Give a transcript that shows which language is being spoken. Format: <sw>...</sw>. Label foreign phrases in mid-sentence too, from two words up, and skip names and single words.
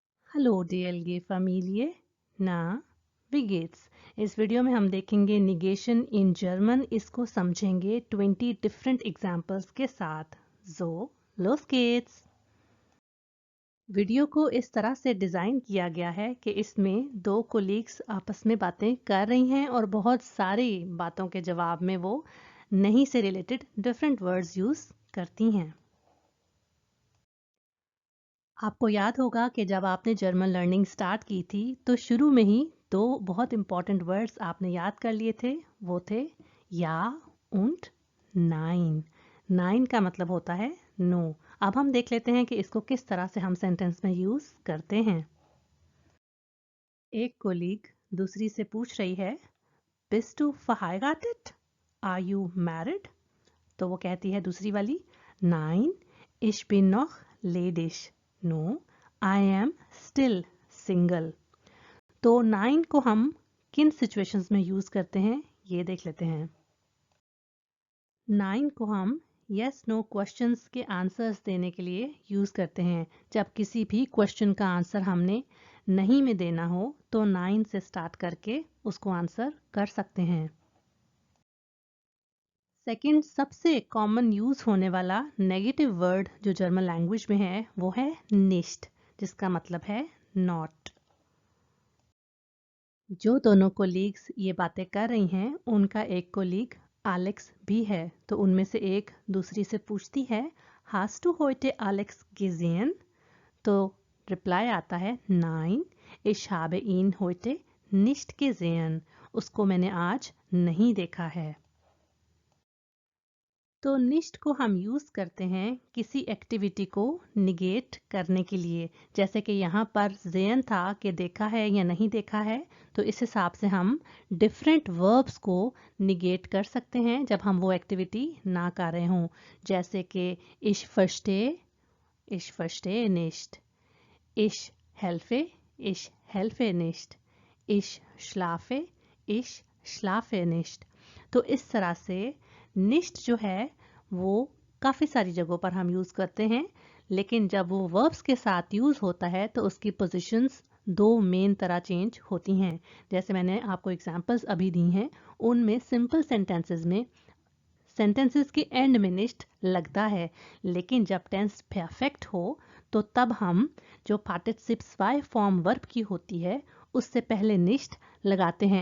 <de>हेलो DLG Familie,</de> <hi>ना</hi> <de>wie geht's?</de> <hi>इस वीडियो में हम देखेंगे</hi> <en>negation in German.</en> <hi>इसको समझेंगे 20</hi> <en>different examples</en> <hi>के साथ।</hi> <de>So, los geht's!</de> <hi>वीडियो को इस तरह से डिज़ाइन किया गया है कि इसमें दो कोलीग्स आपस में बातें कर रही हैं और बहुत सारी बातों के जवाब में वो नहीं से रिलेटेड</hi> <en>different words use</en> <hi>करती हैं। आपको याद होगा कि जब आपने</hi> <en>German learning start</en> <hi>की थी तो शुरू में ही दो बहुत</hi> <en>important words</en> <hi>आपने याद कर लिए थे। वो थे</hi> <de>ja und nein.</de> <hi>नाइन का मतलब होता है नो। अब हम देख लेते हैं कि इसको किस तरह से हम सेंटेंस में यूज करते हैं। एक कोलीग दूसरी से पूछ रही है,</hi> <de>Bist du verheiratet?</de> <en>Are you married?</en> <hi>तो वो कहती है दूसरी वाली,</hi> <de>Nein, ich bin noch ledig।</de> <en>No, I am still single।</en> <hi>तो नाइन को हम किन सिचुएशंस में यूज करते हैं ये देख लेते हैं। नाइन को हम</hi> <en>yes no questions</en> <hi>के आंसर्स देने के लिए यूज करते हैं। जब किसी भी क्वेश्चन का आंसर हमने नहीं में देना हो तो नाइन से स्टार्ट करके उसको आंसर कर सकते हैं। सेकंड सबसे कॉमन यूज होने वाला</hi> <en>negative word</en> <hi>जो</hi> <en>German language</en> <hi>में है वो है निश्ट, जिसका मतलब है नॉट। जो दोनों कोलीग्स ये बातें कर रही हैं उनका एक कोलीग एलेक्स भी है। तो उनमें से एक दूसरी से पूछती है,</hi> <de>Hast du heute Alex gesehen?</de> <hi>तो रिप्लाई आता है,</hi> <de>Nein, ich habe ihn heute nicht gesehen।</de> <hi>उसको मैंने आज नहीं देखा है। तो निश्ट को हम यूज करते हैं किसी एक्टिविटी को निगेट करने के लिए। जैसे कि यहाँ पर जेन था कि देखा है या नहीं देखा है, तो इस हिसाब से हम</hi> <en>different verbs</en> <hi>को निगेट कर सकते हैं जब हम वो एक्टिविटी ना कर रहे हों। जैसे कि</hi> <de>ich verstehe nicht, ich helfe nicht, ich schlafe nicht।</de> <hi>तो इस तरह से निश्ट जो है वो काफ़ी सारी जगहों पर हम यूज़ करते हैं, लेकिन जब वो वर्ब्स के साथ यूज़ होता है तो उसकी पोजीशंस दो मेन तरह चेंज होती हैं। जैसे मैंने आपको एग्जांपल्स अभी दी हैं, उनमें</hi> <en>simple sentences</en> <hi>में सेंटेंसेस के एंड में निश्ट लगता है, लेकिन जब</hi> <en>tense perfect</en> <hi>हो तो तब हम जो पार्टिसिप्स वाई फॉर्म वर्ब की होती है उससे पहले निश्ट लगाते हैं।</hi>